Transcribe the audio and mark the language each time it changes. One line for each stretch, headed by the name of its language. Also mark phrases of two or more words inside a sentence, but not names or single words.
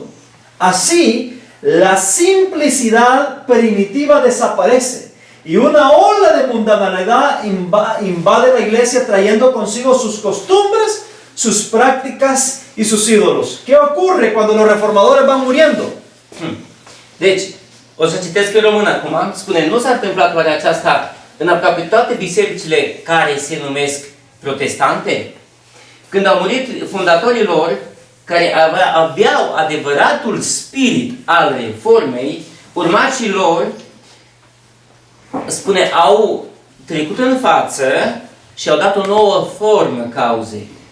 Spanish: Así, la simplicidad primitiva desaparece y una ola de mundanalidad invade la iglesia trayendo consigo sus costumbres, sus prácticas y sus ídolos. ¿Qué ocurre cuando los reformadores van muriendo?
Romanian: Deci, o să citesc în română acum, spune, nu s-a întâmplat oare aceasta în aproape toate bisericile care se numesc protestante? Când au murit fondatorii lor, care aveau adevăratul spirit al reformei, urmașii lor, spune, au trecut în față și au dat o nouă formă cauzei.